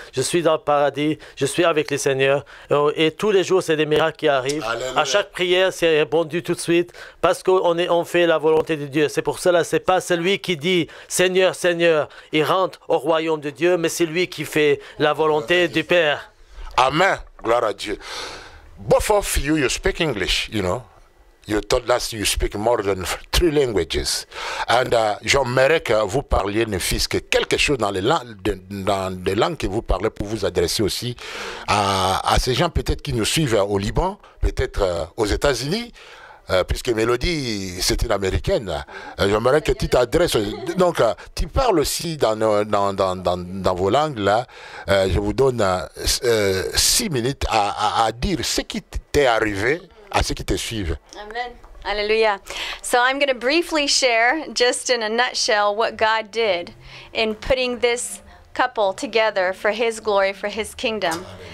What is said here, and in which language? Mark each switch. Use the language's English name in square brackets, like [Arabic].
[French] Je suis dans le paradis, je suis avec le Seigneur, et tous les jours, c'est des miracles qui arrivent. Alléluia. À chaque prière, c'est répondu tout de suite, parce qu'on fait la volonté de Dieu. C'est pour cela, c'est pas celui qui dit « Seigneur, Seigneur », il rentre au royaume de Dieu, mais c'est lui qui fait la volonté du Père. Amen. Gloire à Dieu. [English] Both of you, you speak English, you know. You told us you speak more than 3 languages. [French] And j'aimerais que vous parliez, ne fût-ce que quelque chose dans les langues que vous parlez pour vous adresser aussi à ces gens peut-être qui nous suivent au Liban, peut-être aux États-Unis, puisque Mélodie, c'est une américaine. J'aimerais que tu t'adresses. Donc, tu parles aussi dans vos langues, là. Je vous donne 6 minutes à dire ce qui t'est arrivé à ceux qui te suivent. Amen. Hallelujah. [English] So I'm going to briefly share, just in a nutshell, what God did in putting this couple together for His glory, for His kingdom.